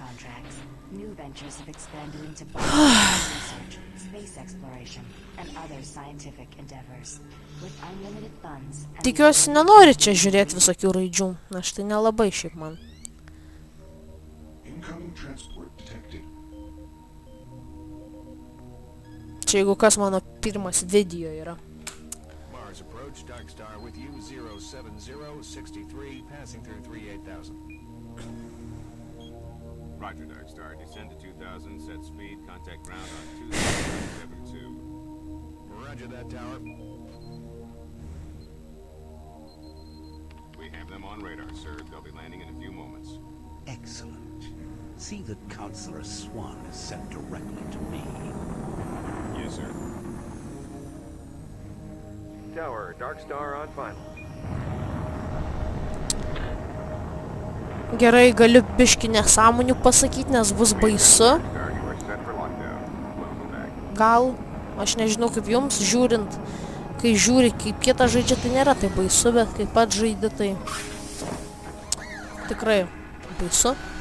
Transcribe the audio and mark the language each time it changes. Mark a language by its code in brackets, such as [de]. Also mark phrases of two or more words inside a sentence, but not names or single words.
[lt] Tikiuosi, nenori čia žiūrėti visokių raidžių, aš tai nelabai šiaip man. Čia jeigu kas mano pirmas video yra. [en] Dark Star with you 07063 passing through 38000. Roger, Dark Star, descend to 2000, set speed, contact ground on 2072. Roger that, tower. We have them on radar, sir. They'll be landing in a few moments. Excellent. See that Counselor Swan is sent directly to me. Yes, sir. Tower, Dark Star on final. [lt] Gerai, galiu biškį nesąmonių pasakyti, nes bus baisu. Gal, aš nežinau kaip jums, žiūrint, kai žiūri, kaip kitą žaidžia, tai nėra tai baisu, bet kai pat žaidži, tai tikrai baisu.